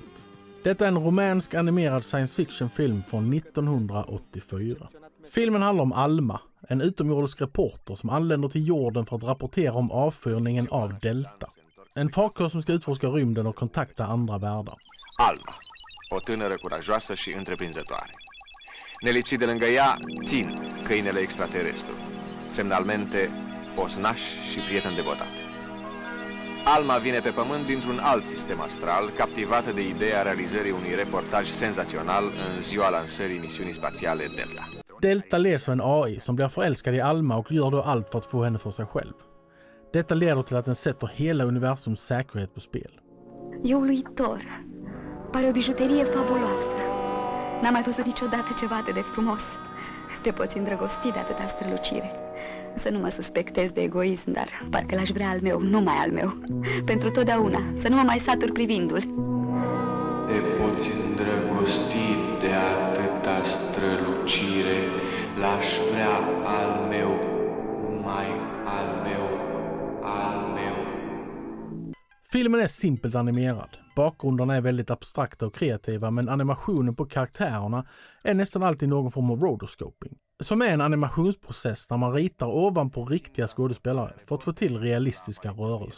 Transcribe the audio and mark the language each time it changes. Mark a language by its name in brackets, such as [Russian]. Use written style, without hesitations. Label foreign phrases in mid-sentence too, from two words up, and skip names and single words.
[Swedish] Detta är en rumänsk animerad [English] science fiction [Swedish] film från 1984. Filmen handlar om Alma, en utomjordisk reporter som anländer till jorden för att rapportera om avfyrningen av Delta. En farkost som ska utforska rymden och kontakta andra världar. [Romanian] Alma, o tânără curajoasă și întreprinzătoare. Nelipsit de lângă ea, țin, câinele extraterestru, semnalmente osnaș și prieten devotat. Alma vine pe pământ dintr-un alt sistem astral, captivată de ideea realizării unui reportaj senzațional în ziua lansării misiunii spațiale Delta. [Swedish] Delta leds av en AI som blir förälskad i Alma och gör då allt för att få henne för sig själv. Detta leder till att den sätter hela universums säkerhet på spel. [Romanian] E uluitor. Pare o bijuterie fabuloasă. N-am mai văzut niciodată ceva atât de frumos. Te poți îndrăgosti de atâta strălucire. Să nu mă suspectez de egoism, dar parcă l-aș vrea al meu, numai al meu. Pentru totdeauna, să nu mă mai satur privindu-l. Te poți îndrăgosti de atâta strălucire, l-aș vrea al meu, numai al meu, al meu. [Swedish] Filmen är simpelt animerad. Bakgrunderna är väldigt abstrakta och kreativa, men animationen på karaktärerna är nästan alltid någon form av rotoscoping. Som är en animationsprocess där man ritar ovanpå riktiga skådespelare för att få till realistiska rörelser.